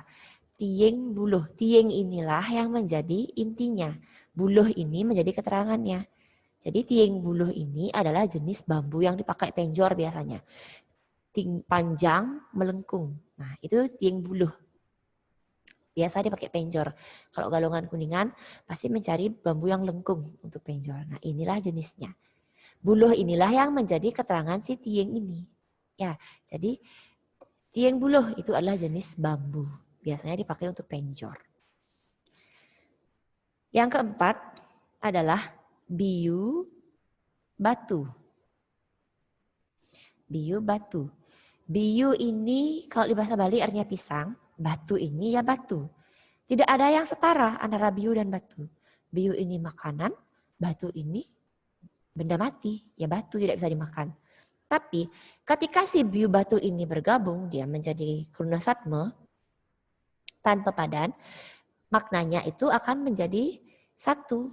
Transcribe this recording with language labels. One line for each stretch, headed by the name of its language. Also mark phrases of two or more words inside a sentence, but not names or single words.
Balinese: Tieng buluh,
Indonesian: tieng inilah yang menjadi intinya. Buluh ini menjadi keterangannya. Jadi
Balinese: tieng buluh
Indonesian: ini adalah jenis bambu yang dipakai penjor biasanya. Panjang, melengkung. Nah itu
Balinese: tieng buluh.
Indonesian: Biasa dipakai penjor. Kalau galungan kuningan pasti mencari bambu yang lengkung untuk penjor. Nah inilah jenisnya. Buluh inilah yang menjadi keterangan si tieng ini. Ya, jadi
Balinese: tieng buluh
Indonesian: itu adalah jenis bambu. Biasanya dipakai untuk penjor. Yang keempat adalah
Balinese: biu batu. Biu batu.
Indonesian: Biu ini kalau di bahasa Bali artinya pisang. Batu ini ya batu. Tidak ada yang setara antara biu dan batu. Biu ini makanan, batu ini benda mati. Ya batu tidak bisa dimakan. Tapi ketika si
Balinese: biu batu
Indonesian: ini bergabung, dia menjadi
Balinese: Kruna Satme tanpa padan,
Indonesian: maknanya itu akan menjadi satu.